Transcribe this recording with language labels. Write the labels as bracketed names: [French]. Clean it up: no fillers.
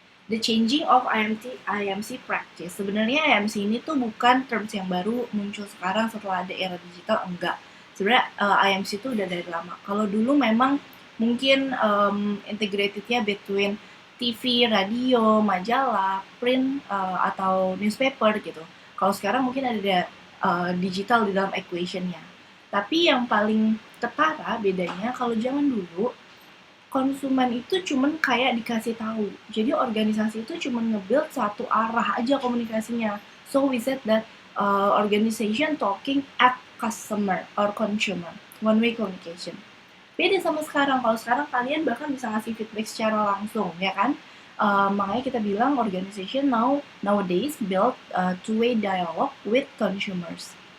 [English] The changing of IMC practice. [Indonesian] Sebenarnya IMC ini tuh bukan terms yang baru muncul sekarang setelah ada era digital, enggak. Sebenarnya IMC itu udah dari lama. Kalau dulu memang mungkin integratednya between TV, radio, majalah, print, atau newspaper gitu. Kalau sekarang mungkin ada digital di dalam equationnya. Tapi yang paling ketara bedanya kalau zaman dulu, konsumen itu cuman kayak dikasih tahu. Jadi organisasi itu cuman nge-build satu arah aja komunikasinya. [English] So we said that organization talking at customer or consumer, one way communication. [Indonesian] Beda sama sekarang. Kalau sekarang kalian bahkan bisa ngasih feedback secara langsung, ya kan? Makanya kita bilang [English] organization nowadays build two-way dialogue with consumers.